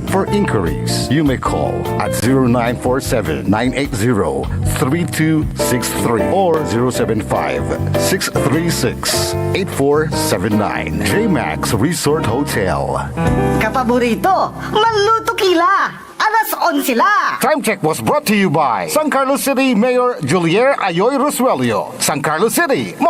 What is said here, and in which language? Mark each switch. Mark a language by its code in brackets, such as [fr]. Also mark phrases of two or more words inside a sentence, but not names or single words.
[en] For inquiries, you may call at 0947-980-3263 or 075-636-8479. JMax Resort Hotel. [ceb] Kapaborito, Manluto Kila! Alas 11 la! [en] Time check was brought to you by San Carlos City Mayor Julier Ayoy Rosuelio. San Carlos City.